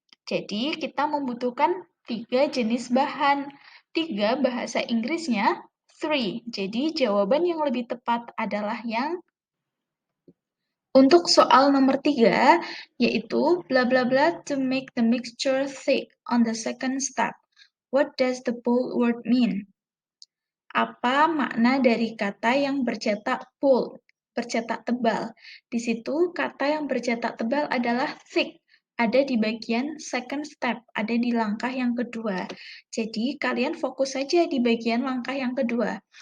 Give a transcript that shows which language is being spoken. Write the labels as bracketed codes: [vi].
[id] Jadi kita membutuhkan 3 jenis bahan. 3 bahasa Inggrisnya 3. Jadi jawaban yang lebih tepat adalah yang untuk soal nomor 3, yaitu bla bla bla [en] to make the mixture thick on the second step. What does the bold word mean? [id] Apa makna dari kata yang bercetak bold, bercetak tebal? Di situ kata yang bercetak tebal adalah thick, ada di bagian [en] second step, [id] ada di langkah yang kedua. Jadi kalian fokus saja di bagian langkah yang kedua.